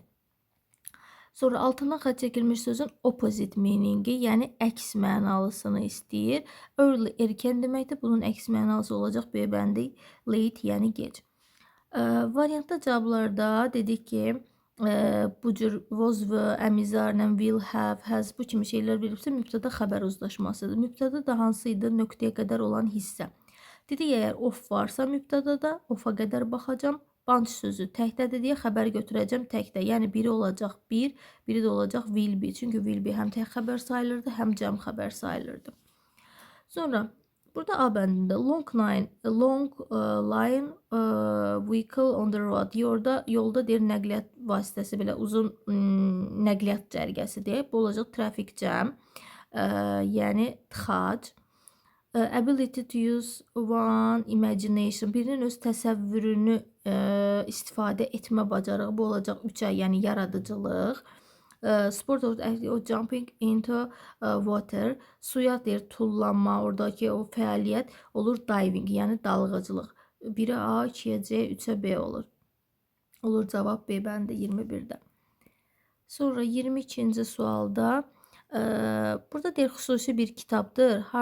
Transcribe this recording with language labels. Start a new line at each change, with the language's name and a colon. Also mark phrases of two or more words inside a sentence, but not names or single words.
Azerbaijani: Sonra altından xətt çəkilmiş sözün
English: opposite meaningi,
Azerbaijani: yəni əks mənalısını istəyir. Early erkən deməkdir. Bunun əks mənalısı olacaq B bəndi late, yəni gec. Variantda cavablarda dedik ki, bu cür
English: was, were,
Azerbaijani: əmizarla,
English: will, have, has
Azerbaijani: bu kimi şeylər verilibsə mübtəda xəbər uzlaşmasıdır. Mübtəda da hansı idi? Nöqtəyə qədər olan hissə. Dedik, əgər of varsa mübtədada, of'a qədər baxacam. Bunch sözü təkdədir deyə xəbər götürəcəm təkdə. Yəni biri olacaq bir, biri də olacaq
English: will be.
Azerbaijani: Çünki
English: will be
Azerbaijani: həm tək xəbər sayılırdı, həm cəm xəbər sayılırdı. Sonra burada A bəndində
English: long line vehicle on the road.
Azerbaijani: Yolda deyir nəqliyyat vasitəsi, belə uzun nəqliyyat cərgəsi deyək. Bu olacaq
English: traffic jam,
Azerbaijani: yəni tıxac.
English: Ability to use one imagination,
Azerbaijani: birinin öz təsəvvürünü istifadə etmə bacarığı, bu olacaq 3-ə, yəni yaradıcılıq.
English: Sport or jumping into water,
Azerbaijani: suya deyir tullanma, oradakı o fəaliyyət olur diving, yəni dalğıcılıq. 1-ə A, 2-yə C, 3-ə B olur. Olur cavab B bəndi 21-də. Sonra 22-ci sualda burada deyir xüsusi bir kitabdır.